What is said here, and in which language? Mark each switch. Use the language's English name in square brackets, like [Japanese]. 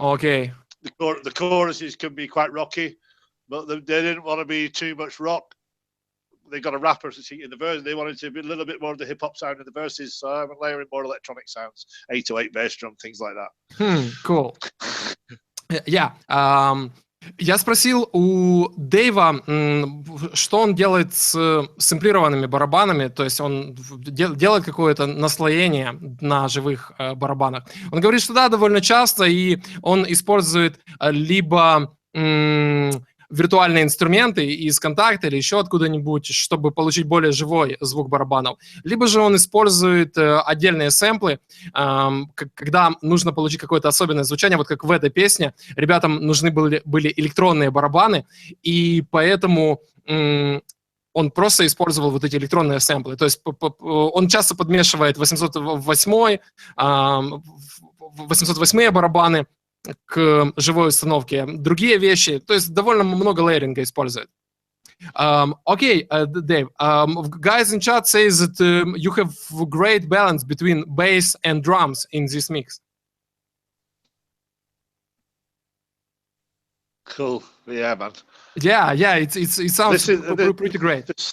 [English] Okay. The choruses can be quite rocky, but they didn't want to be too much rock. They got a rapper in the verse. They wanted to be a little bit more of the hip hop sound in the verses, so I'm layering more electronic sounds, 808 bass drum, things like that. Cool. Yeah. [Russian] Я спросил у Дейва, что он делает с сэмплированными барабанами, то есть он делает какое-то наслоение на живых барабанах. Он говорит, что да, довольно часто, и он использует либо виртуальные инструменты из контакта или еще откуда-нибудь, чтобы получить более живой звук барабанов. Либо же он использует отдельные сэмплы, когда нужно получить какое-то особенное звучание, вот как в этой песне. Ребятам нужны были электронные барабаны, и поэтому он просто использовал вот эти электронные сэмплы. То есть он часто подмешивает 808-е барабаны к живой установке, другие вещи, то есть довольно много лейеринга использует. [English] Okay, Dave, guys in chat says that you have great balance between bass and drums in this mix. Cool, yeah, man. Yeah, it sounds pretty great.